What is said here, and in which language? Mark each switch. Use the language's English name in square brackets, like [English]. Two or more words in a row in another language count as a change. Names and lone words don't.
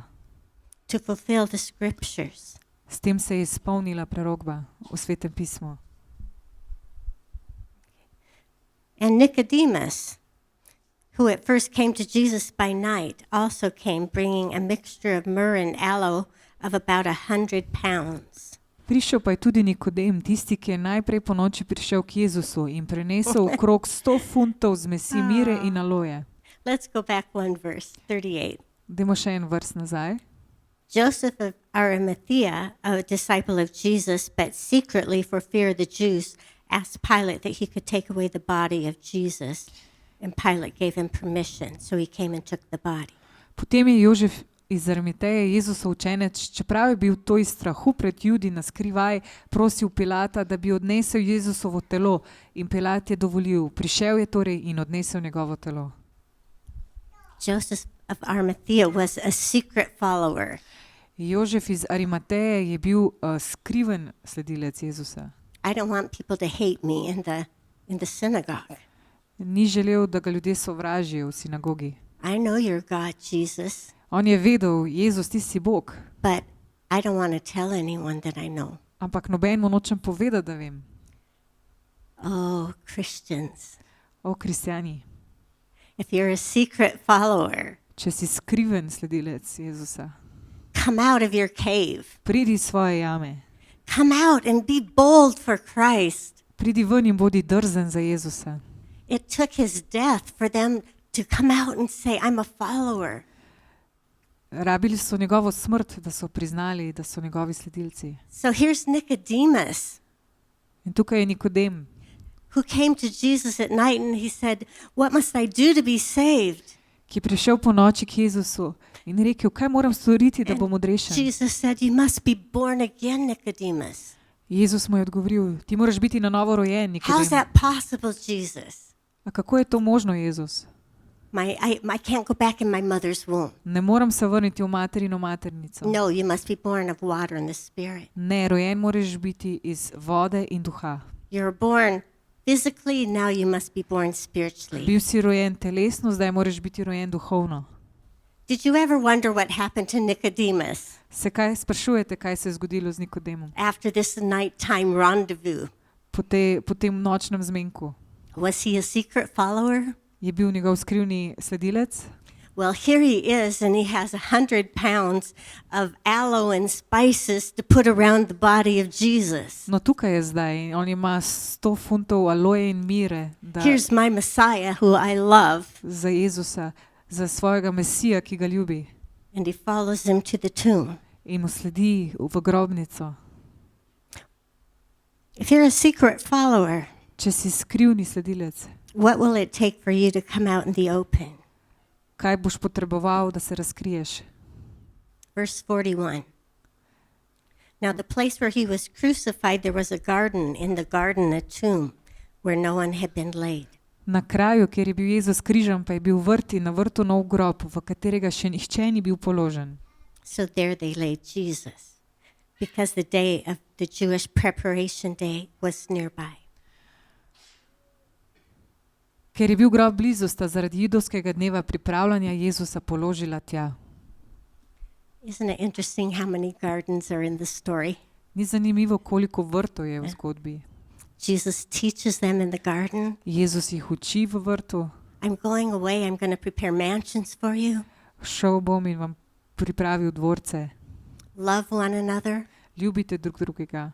[English] To fulfill the scriptures. [Slovenian] S tem se je izpolnila prerokba v Svetem pismu. [English] And Nicodemus, who at first came to Jesus by night, also came bringing a mixture of myrrh and aloe of about 100 pounds. [Slovenian] Prišel pa je tudi Nikodem, tisti, ki je najprej po noči prišel k Jezusu in prinesel okrog 100 funtov zmesi mire in aloje. [English] Let's go back one verse, 38. [Slovenian] Dajmo še en vrst nazaj. [English] Joseph of Arimathea, a disciple of Jesus, but secretly for fear of the Jews, asked Pilate that he could take away the body of Jesus. And Pilate gave him permission, so he came and took the body. [Slovenian] Potem je Jožef iz Arimateje, Jezusov učenec, čeprav je bil to iz strahu pred Judi na skrivaj, prosil Pilata, da bi odnesel Jezusovo telo, in Pilat je dovolil. Prišel je torej in odnesel njegovo telo. [English] Joseph of Arimathea was a secret follower. [Slovenian] Jožef iz Arimateje je bil skriven sledilec Jezusa. [English] I don't want people to hate me in the synagogue. [Slovenian] Ni želel, da ga ljudje sovražijo v sinagogi. [English] I know you're God, Jesus, [Slovenian] On je vedel, Jezus, ti si Bog, [English] but I don't want to tell anyone that I know. [Slovenian] ampak nobenemu nočem povedati, da vem. [English] Oh, Christians, [Slovenian] O, kristjani, [English] if you're a secret follower, [Slovenian] če si skriven sledilec Jezusa, [English] come out of your cave. [Slovenian] pridi iz svoje jame, [English] Come out and be bold for Christ. [Slovenian] pridi ven in bodi drzen za Jezusa. [English] It took his death for them to come out and say, I'm a follower. [Slovenian] Rabili so njegovo smrt, da so priznali, da so njegovi sledilci. [English] So here's Nicodemus, [Slovenian] In tukaj je Nikodem, [English] who came to Jesus at night and he said, what must I do to be saved? [Slovenian] ki je prišel po noči k Jezusu in rekel, kaj moram storiti, da bom odrešen. [English] Jesus said, you must be born again, Nicodemus. [Slovenian] Jezus mu je odgovoril, ti moraš biti na novo rojen, [English] How's [Slovenian] Nikodem. [English] that possible, Jesus? [Slovenian] A kako je to možno, Jezus? [English] I can't go back in my mother's womb. [Slovenian] Ne moram se vrniti v materino maternico. [English] No, you must be born of water and the Spirit. [Slovenian] Ne, rojen moraš biti iz vode in duha. [English] You're born physically, now you must be born spiritually. [Slovenian] Bil si rojen telesno, zdaj moraš biti rojen duhovno. [English] Did you ever wonder what happened to Nicodemus [Slovenian] Se kaj sprašujete, kaj se je zgodilo z Nikodemom [English] after this nighttime rendezvous? [Slovenian] po tem nočnem zmenku? [English] Was he a secret follower? [Slovenian] Je bil njegov skrivni sledilec? [English] Well, here he is, and he has 100 pounds of aloe and spices to put around the body of Jesus. [Slovenian] No, tukaj je zdaj in on ima 100 funtov aloje in mire [English] Here's my Messiah, who I love, [Slovenian] za Jezusa, za svojega Mesija, ki ga ljubi, [English] and he follows him to the tomb. [Slovenian] in mu sledi v grobnico. [English] If you're a secret follower, [Slovenian] Če si skrivni sledilec, [English] what will it take for you to come out in the open? [Slovenian] kaj boš potreboval, da se razkriješ? [English] Verse 41. Now, the place where he was crucified, there was a garden, in the garden a tomb, where no one had been laid. [Slovenian] Na kraju, kjer je bil Jezus križan, pa je bil vrt in na vrtu nov grob, v katerega še nihče ni bil položen. [English] So there they laid Jesus, because the day of the Jewish preparation day was nearby. [Slovenian] Ker je bil grob blizu, sta zaradi judovskega dneva pripravljanja Jezusa položila tja. [English] Isn't it interesting how many gardens are in the story? [Slovenian] Ni zanimivo, koliko vrtov je v zgodbi. [English] Jesus teaches them in the garden. [Slovenian] Jezus jih uči v vrtu. [English] I'm going away. I'm going to prepare mansions for you. [Slovenian] Šel bom in vam pripravil dvorce. [English] Love one another. [Slovenian] Ljubite drug drugega.